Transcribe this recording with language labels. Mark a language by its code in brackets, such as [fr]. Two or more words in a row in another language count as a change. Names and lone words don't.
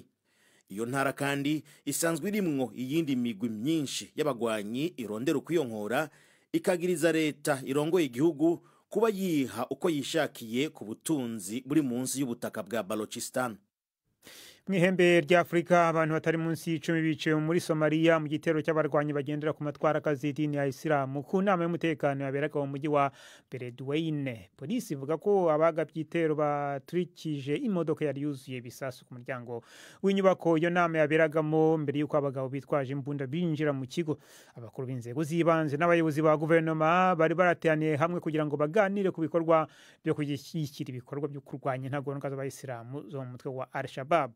[rn] Iyo ntara kandi isanzwe irimwo iyindi migwi myinshi y'abagwanyi irondera ukwiyonkora ikagiriza leta irongoye igihugu kuba yiha uko yishakiye ku butunzi buri munsi y'ubutaka bwa Balochistan. [rw] Mwihembe rya Afrika abantu batari munsi y'icumi biciwe muri Somalia mu gitero cy'abarwanyi bagendera ku matwara kazidini ya Islam ku nama y'umutekano yaberaga mu mujyi wa Beledweyne. Polisi ivuga ko abagabye igitero baturikije imodoka yari yuzuye bisasu ku muryango w'inyubako iyo nama yaberagamo mbere y'uko abagabo bitwaje imbunda binjira mu kigo. Abakuru b'inzego z'ibanze n'abayobozi ba guverinoma bari barateraniye hamwe kugira ngo baganire ku bikorwa byo kuyishyira ibikorwa byo kurwanya intagondwa z'abayisilamu zo mu mutwe wa Al-Shabaab.